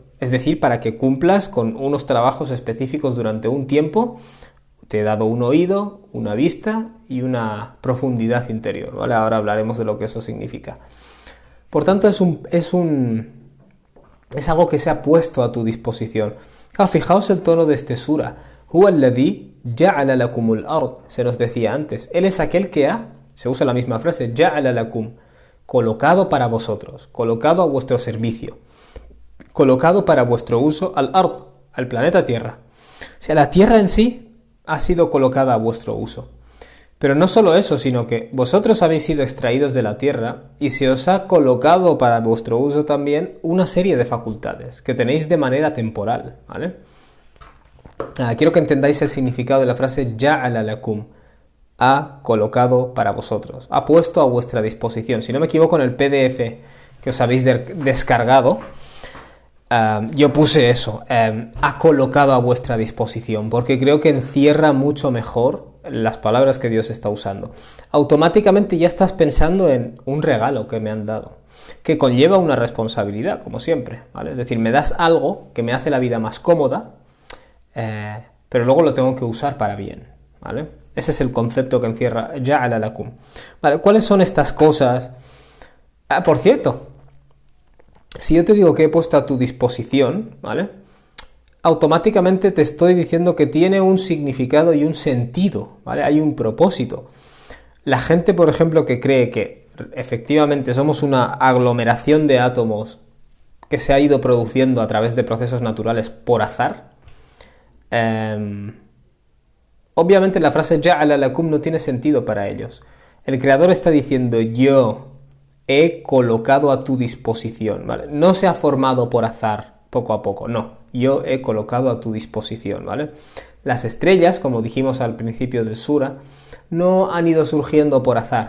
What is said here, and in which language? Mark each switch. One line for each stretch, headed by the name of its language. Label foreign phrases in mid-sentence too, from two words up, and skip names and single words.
Spanish: Es decir, para que cumplas con unos trabajos específicos durante un tiempo. Te he dado un oído, una vista y una profundidad interior, ¿vale? Ahora hablaremos de lo que eso significa. Por tanto, es algo que se ha puesto a tu disposición. Fijaos el tono de este sura.
Arabic: هو الذي جعل لكم الأرض.
Spanish: Se nos decía antes. Él es aquel que se usa la misma frase,
Arabic: جعل لكم,
Spanish: colocado para vosotros, colocado a vuestro servicio, colocado para vuestro uso
Arabic: الأرض,
Spanish: al planeta Tierra. O sea, la Tierra en sí ha sido colocada a vuestro uso. Pero no solo eso, sino que vosotros habéis sido extraídos de la tierra y se os ha colocado para vuestro uso también una serie de facultades que tenéis de manera temporal, ¿vale? Quiero que entendáis el significado de la frase
Arabic: جعل لكم,
Spanish: ha colocado para vosotros, ha puesto a vuestra disposición. Si no me equivoco, en el PDF que os habéis descargado, yo puse eso, ha colocado a vuestra disposición, porque creo que encierra mucho mejor las palabras que Dios está usando. Automáticamente ya estás pensando en un regalo que me han dado, que conlleva una responsabilidad, como siempre, ¿vale? Es decir, me das algo que me hace la vida más cómoda, pero luego lo tengo que usar para bien, ¿vale? Ese es el concepto que encierra
Arabic: جعل لكم.
Spanish: ¿Vale? ¿Cuáles son estas cosas? Por cierto, si yo te digo que he puesto a tu disposición, ¿vale? Automáticamente te estoy diciendo que tiene un significado y un sentido, ¿vale? Hay un propósito. La gente, por ejemplo, que cree que efectivamente somos una aglomeración de átomos que se ha ido produciendo a través de procesos naturales por azar, obviamente la frase
Arabic: جعل لكم
Spanish: no tiene sentido para ellos. El creador está diciendo yo he colocado a tu disposición, ¿vale? No se ha formado por azar poco a poco, no. Yo he colocado a tu disposición, ¿vale? Las estrellas, como dijimos al principio del sura, no han ido surgiendo por azar.